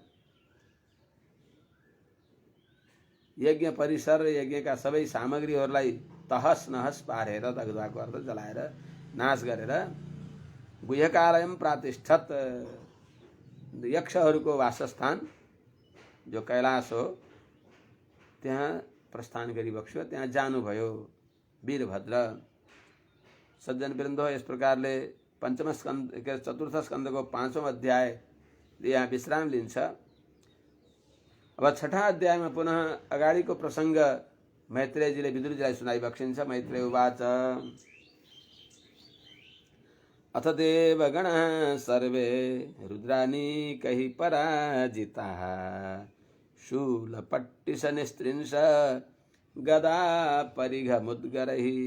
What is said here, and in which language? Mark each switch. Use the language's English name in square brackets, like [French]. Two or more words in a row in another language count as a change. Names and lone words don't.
[Nepali] यज्ञ परिसर यज्ञका सबै सामग्रीहरूलाई तहस नहस पारेर दग्धको अर्थ जलाएर नाश गरेर [Sanskrit] गुह्यकालयम् प्रातिष्ठत् [Nepali] यक्षहरूको वासस्थान जो कैलाश हो त्यहाँ प्रस्थान गरिबक्स्यो, त्यहाँ जानुभयो वीरभद्र। सज्जन वृन्दो, यस प्रकारले पंचम स्कन्द चतुर्थ स्कन्दको 5औं अध्याय यहाँ विश्राम लिन्छ। अब छठा अध्यायमा पुनः अगाडिको प्रसङ्ग मैत्रेयजीले विदुरजीलाई सुनाइबक्सिन्छ। [Sanskrit] मैत्रेय उवाच अथ देवगणः सर्वे रुद्रानीकैः पराजिताः शूलपट्टिशनिस्त्रिंश गदा परिघमुद्गरैः।